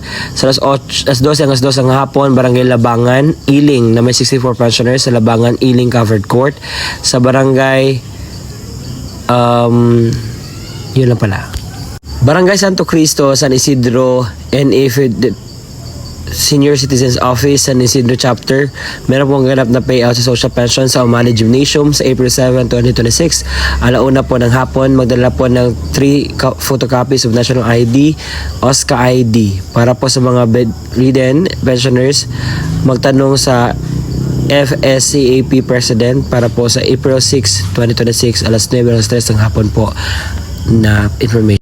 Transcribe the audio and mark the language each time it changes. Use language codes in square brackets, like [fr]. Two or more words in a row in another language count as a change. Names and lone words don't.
[tl] Sa alas 12 hanggang 2 ng hapon, Barangay Labangan, Iling na may 64 pensioners sa Labangan, Iling Covered Court. Sa Barangay yun lang pala. Barangay Santo Cristo, San Isidro, NA Senior Citizens Office, San Isidro Chapter, meron pong ganap na payout sa [en] social pension [tl] sa Umali Gymnasium sa April 7, 2026. Alauna po ng hapon, magdala po ng 3 [en] photocopies of [tl] National ID, OSCA ID. Para po sa mga [en] bedridden pensioners, [tl] magtanong sa FSCAP President para po sa April 6, 2026, alas 9 alas 3 ng hapon po na information.